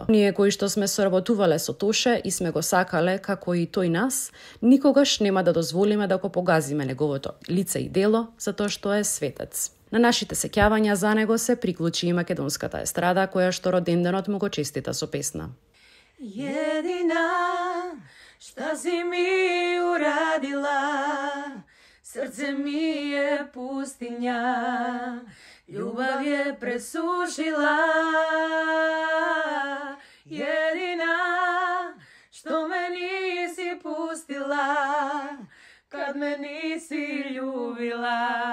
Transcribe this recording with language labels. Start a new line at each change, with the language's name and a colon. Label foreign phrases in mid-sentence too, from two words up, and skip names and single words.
Macedonian: Ние кои што сме соработувале со Тоше и сме го сакале како и тој нас, никогаш нема да дозволиме да го погазиме неговото лице и дело, затоа што е светец. На нашите сеќавања за него се приклучи и македонската естрада, која што роденденот му го честита со песна.
Croatian: Едина šta si mi uradila, srce mi je pustinja, ljubav je presušila. Jedina što me nisi pustila, kad me nisi ljubila.